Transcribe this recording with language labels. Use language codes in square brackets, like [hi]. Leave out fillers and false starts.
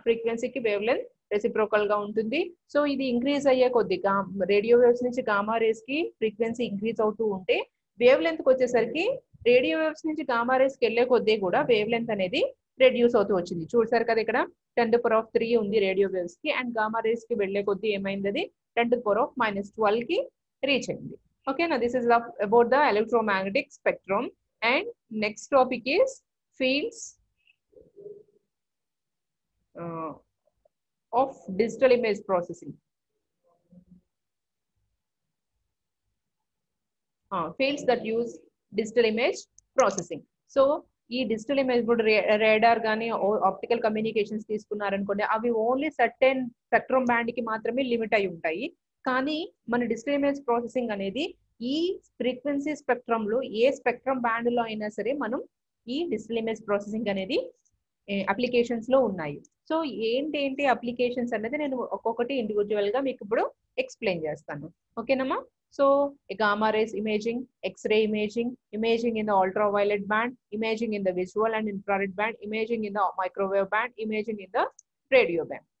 [te] ఫ్రీక్వెన్సీకి wave length reciprocal గా ఉంటుంది. సో ఇది ఇంక్రీజ్ అయ్యే కొద్ది రేడియో వేవ్స్ నుంచి గామా రేస్ కి ఫ్రీక్వెన్సీ ఇంక్రీజ్ అవుతూ ఉంటే, వేవ్ లెంత్ కి వచ్చేసరికి రేడియో వేవ్స్ నుంచి గామా రేస్ కి వెళ్లే కొద్దీ కూడా వేవ్ లెంత్ అనేది రెడ్యూస్ అవుతూ వచ్చింది. చూసారు కదా, ఇక్కడ 10⁻³ ఉంది రేడియో వేవ్స్ కి, అండ్ గామా రేస్ కి వెళ్లే కొద్దీ ఏమైంది? అది 10⁻⁻12 కి రీచ్ అయింది. [en] Okay, now this is about the electromagnetic spectrum. And next topic is fields of digital image processing. Fields that use digital image processing. [te] So ఈ డిజిటల్ ఇమేజ్ ఇప్పుడు రేడార్ కానీ ఆప్టికల్ కమ్యూనికేషన్స్ తీసుకున్నారనుకోండి, అవి ఓన్లీ సర్టెన్ స్పెక్ట్రమ్ బ్యాండ్ కి మాత్రమే limit అయి ఉంటాయి. కానీ మన డిజిటల్ ఇమేజ్ ప్రాసెసింగ్ అనేది ఈ ఫ్రీక్వెన్సీ స్పెక్ట్రమ్ లో ఏ స్పెక్ట్రమ్ బ్యాండ్ లో అయినా సరే మనం ఈ డిజిటల్ ఇమేజ్ ప్రాసెసింగ్ అనేది అప్లికేషన్స్ లో ఉన్నాయి. సో ఏంటి అప్లికేషన్స్ అనేది నేను ఒక్కొక్కటి ఇండివిజువల్ గా మీకు ఇప్పుడు ఎక్స్ప్లెయిన్ చేస్తాను. ఓకేనమ్మా? [en] So gamma rays imaging, X-ray imaging, imaging in the ultraviolet band, imaging in the visual and infrared band, imaging in the microwave band, imaging in the radio band.